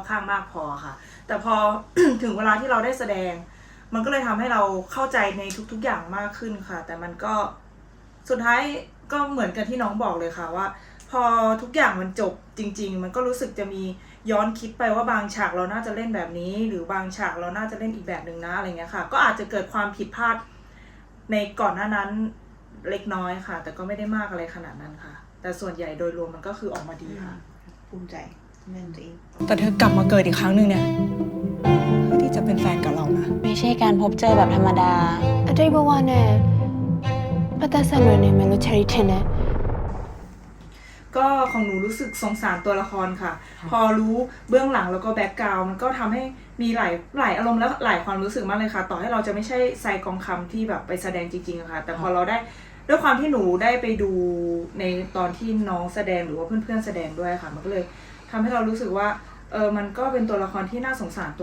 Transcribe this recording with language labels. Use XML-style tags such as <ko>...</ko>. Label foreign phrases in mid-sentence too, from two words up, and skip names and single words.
<th>ข้างมากพอค่ะ แต่พอ ถึงเวลาที่เราได้แสดง มันก็เลยทำให้เราเข้าใจในทุกๆอย่างมากขึ้นค่ะ แต่มันก็สุดท้ายก็เหมือนกันที่น้องบอกเลยค่ะว่า พอทุกอย่างมันจบจริงๆ มันก็รู้สึกจะมีย้อนคิดไปว่าบางฉากเราน่าจะเล่นแบบนี้ หรือบางฉากเราน่าจะเล่นอีกแบบหนึ่งนะอะไรเงี้ยค่ะ ก็อาจจะเกิดความผิดพลาดในก่อนหน้านั้นเล็กน้อยค่ะ แต่ก็ไม่ได้มากอะไรขนาดนั้นค่ะ แต่ส่วนใหญ่โดยรวมมันก็คือออกมาดีค่ะ ภูมิใจแม่นตัวเอง แต่เธอกลับมาเกิดอีกครั้งหนึ่งเนี่ยเพื่อที่จะเป็นแฟนกับเรานะ ไม่ใช่การพบเจอแบบธรรมดา</th> <my>အတိတ်ဘဝနဲ့ပတ်သက်ဆက်နွယ်နေမယ်လို့ Cherry ထင်တယ်</my> <th>ก็ของหนูรู้สึกสงสารตัวละครค่ะ พอรู้เบื้องหลังแล้วก็แบ็กกราวด์มันก็ทำให้มีหลายอารมณ์และหลายความรู้สึกมากเลยค่ะ ต่อให้เราจะไม่ใช่ไซกองคำที่แบบไปแสดงจริงๆอะค่ะ แต่พอ เราได้ด้วยความที่หนูได้ไปดูในตอนที่น้องแสดงหรือว่าเพื่อนๆแสดงด้วยค่ะ มันก็เลยทำให้เรารู้สึกว่ามันก็เป็นตัวละครที่น่าสงสาร</th>